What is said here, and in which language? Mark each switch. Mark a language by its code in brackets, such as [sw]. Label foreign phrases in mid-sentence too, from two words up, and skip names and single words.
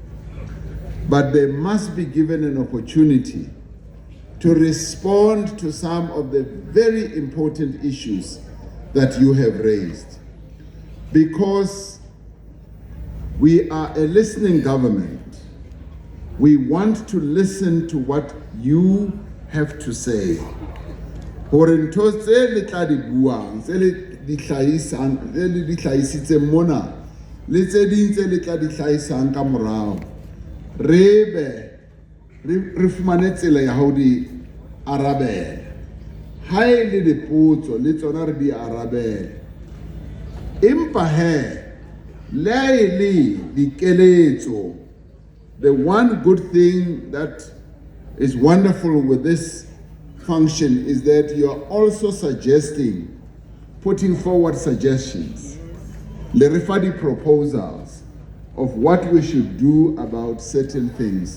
[en] But they must be given an opportunity to respond to some of the very important issues that you have raised. Because we are a listening government. We want to listen to what you have to say. [st] Hore ntho tse le tla di buang, tse le di hlahisang, le di hlahisitse mona, le tse ding tse le tla di hlahisang ka morao. Re fumane tsela ya ho di arabela. Ha e le dipotso le tsona re di arabela. Empa he le le dikeletso. [en] The one good thing that is wonderful with this function is that you are also putting forward suggestions, [st] le refadi [en] proposals of what we should do about certain things.